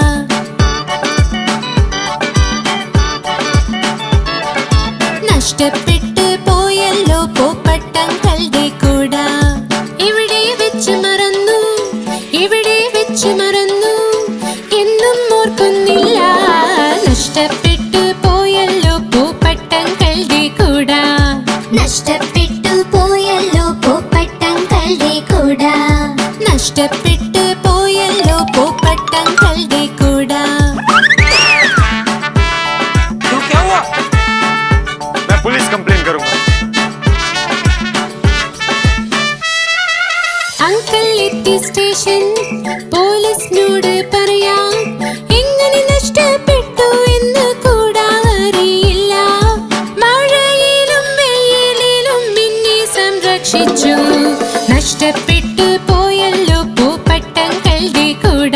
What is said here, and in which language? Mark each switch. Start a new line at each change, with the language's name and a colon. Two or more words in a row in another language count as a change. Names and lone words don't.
Malayalam: നഷ്ടപ്പെട്ടു പോയല്ലോ പൂപ്പട്ടങ്ങളുടെ കൂട ഇവിടെ വെച്ച് മറന്നു എന്നും ഓർക്കുന്നില്ല നഷ്ടപ്പെട്ടു പോയല്ലോ പൂപ്പട്ടങ്ങളുടെ കൂട നഷ്ടപ്പെട്ടു പോയല്ലോ പൂപ്പട്ടങ്ങളുടെ കൂട നഷ്ടപ്പെട്ടു പോയല്ലോ പൂപ്പട്ടങ്ങളുടെ കൂട
Hindi: क्या हुआ मैं
English: police complaint
Hindi: करूंगा
Malayalam: അങ്കിൾ എത്തി സ്റ്റേഷൻ പോലീസിനോട് പറയാം എങ്ങനെ നഷ്ടപ്പെട്ടു എന്ന് കൂടാ അറിയില്ല മഴയിലും വെയിലിലും എന്നെ സംരക്ഷിച്ചു നഷ്ടപ്പെട്ടു പോയല്ലോ പൂപ്പട്ടങ്ങളുടെ കൂട